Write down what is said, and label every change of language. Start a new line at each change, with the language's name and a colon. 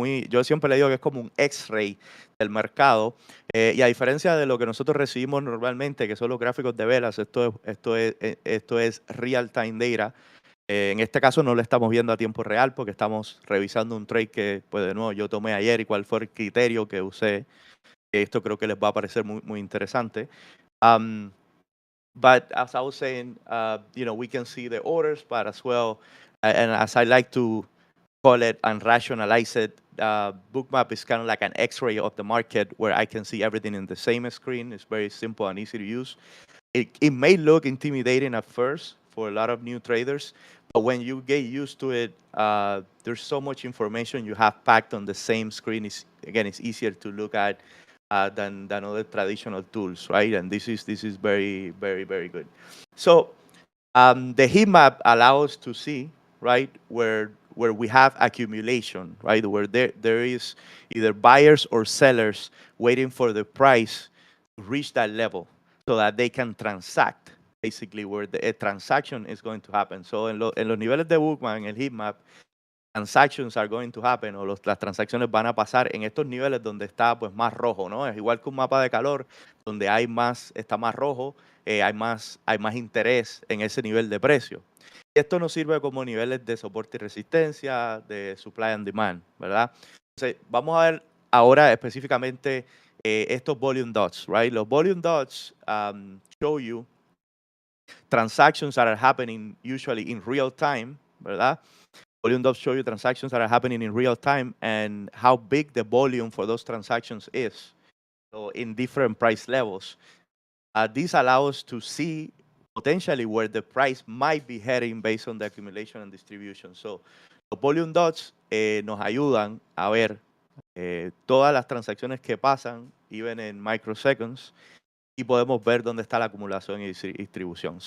Spanish: Yo siempre le digo que es como un X-ray del mercado, y a diferencia de lo que nosotros recibimos normalmente, que son los gráficos de velas, esto es real-time data. En este caso no lo estamos viendo a tiempo real porque estamos revisando un trade que, pues de nuevo, yo tomé ayer y cuál fue el criterio que usé. Esto creo que les va a parecer muy interesante.
English: But as I was saying, we can see the orders, but as well, and as I like to call it and rationalize it, Bookmap is kind of like an X-ray of the market where I can see everything in the same screen. It's very simple and easy to use. It may look intimidating at first for a lot of new traders, but when you get used to it, there's so much information you have packed on the same screen. It's easier to look at than other traditional tools, right? And this is very good. So the heat map allows us to see, right, where we have accumulation, right, where there is either buyers or sellers waiting for the price to reach that level so that they can transact, basically where a transaction is going to happen.
Spanish: So en los niveles de Bookmap, en el heat map,
English: transactions are going to happen,
Spanish: o las transacciones van a pasar en estos niveles donde está pues más rojo, ¿no? Es igual que un mapa de calor donde está más rojo, hay más interés en ese nivel de precio. Y esto nos sirve como niveles de soporte y resistencia, de supply and demand, ¿verdad? Entonces, vamos a ver ahora específicamente estos volume dots, right?
English: Los volume dots show you transactions that are happening usually in real time, ¿verdad? Volume dots show you transactions that are happening in real time and how big the volume for those transactions is, so in different price levels. This allows us to see potentially where the price might be heading based on the accumulation and distribution.
Spanish: So, los volume dots nos ayudan a ver todas las transacciones que pasan,
English: even in microseconds,
Spanish: y podemos ver dónde está la acumulación y distribución.